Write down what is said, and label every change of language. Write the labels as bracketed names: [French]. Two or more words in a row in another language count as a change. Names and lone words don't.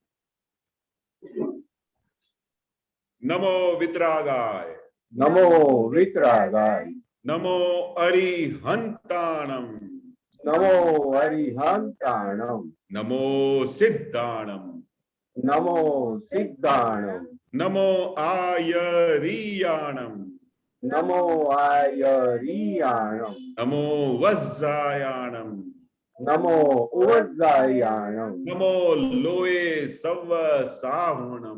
[Prakrit languages] નમો વિતરાગાય, નમો વિતરાગાય, નમો અરિહંતાણમ, નમો અરિહંતાણમ, નમો સિદ્ધાણમ, नमो सिद्धाणम नमो आयरीयाणम नमो आयरीयाणम नमो वज्जायाणम नमो उवज्जायाणम नमो लोए सव साहुणम